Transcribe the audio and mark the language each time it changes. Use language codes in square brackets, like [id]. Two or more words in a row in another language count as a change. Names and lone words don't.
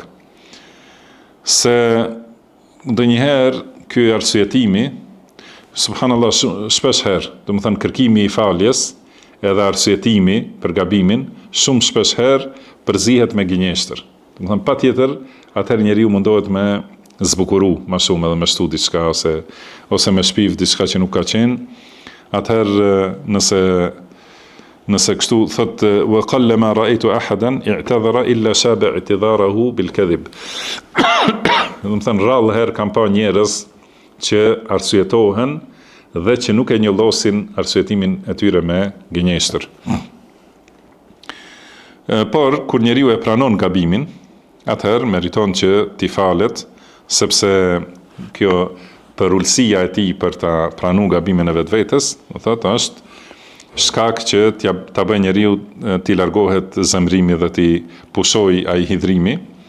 [sq] Se ndonjëherë ky arsyetimi, subhanallah, shpesh herë, domethënë kërkimi I faljes edhe arsyetimi për gabimin, shumë shpesh herë përzihet me gënjeshtër. Domethënë patjetër atëherë njeriu mundohet me zbukuru më shumë edhe me shtu diçka ose me shpiv diçka që nuk ka qenë. Atëherë nëse kështu thot [ar] وقلما رأيت أحدا اعتذر إلا شاب اعتذاره بالكذب. [sq] Domethënë rrallë herë kam pa njerëz që arsyetohen dhe që nuk e njollosin arsyetimin e tyre me gënjeshtër. Por kur njeriu e pranon gabimin, atëherë meriton që t'i falet, sepse kjo përullësia e tij për ta pranuar gabimin e vetvetes, do thotë është shkak që ta bëjë njeriu t'i largohet zemrimi dhe t'i pushoj ai hidhrimi.